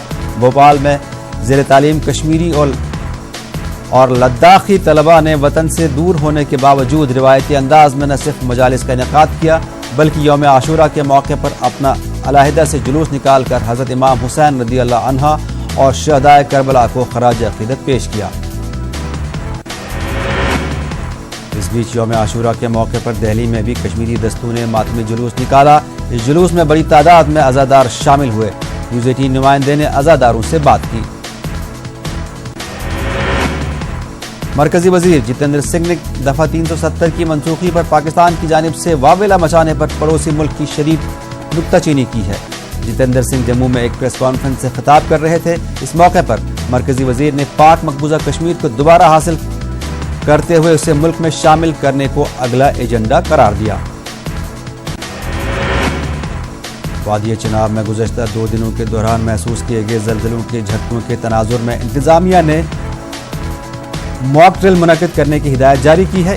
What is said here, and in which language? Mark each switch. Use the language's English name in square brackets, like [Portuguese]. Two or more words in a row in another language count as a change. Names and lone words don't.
[Urdu] بھوپال میں زیر تعلیم کشمیری اور لداخی طلبہ نے وطن سے دور ہونے کے باوجود روایتی انداز میں نہ صرف مجالس کا انعقاد کیا بلکہ یوم عاشورہ کے موقع پر اپنا علیحدہ سے جلوس نکال کر حضرت امام حسین رضی اللہ عنہ اور شہدائے کربلا کو خراج عقیدت پیش کیا۔ اس بیچ یوم عاشورہ کے موقع پر دہلی میں بھی کشمیری دستوں نے ماتمی جلوس نکالا۔ اس جلوس میں بڑی تعداد میں عزادار شامل ہوئے۔ نیوز 18 نمائندے نے عزاداروں سے بات کی۔ مرکزی وزیر جتیندر سنگھ نے دفعہ 370 کی منسوخی پر پاکستان کی جانب سے واویلا مچانے پر پڑوسی ملک کی شدید نکتہ چینی کی ہے۔ جتیندر سنگھ جموں میں ایک پریس کانفرنس سے خطاب کر رہے تھے۔ اس موقع پر مرکزی وزیر نے پاک مقبوضہ کشمیر کو دوبارہ حاصل کرتے ہوئے اسے ملک میں شامل کرنے کو اگلا ایجنڈا قرار دیا۔ وادی چناب میں گزشتہ 2 دنوں کے دوران محسوس کیے گئے زلزلوں کے جھٹکوں کے تناظر میں انتظامیہ نے موک ڈرل منعقد کرنے کی ہدایت جاری کی ہے۔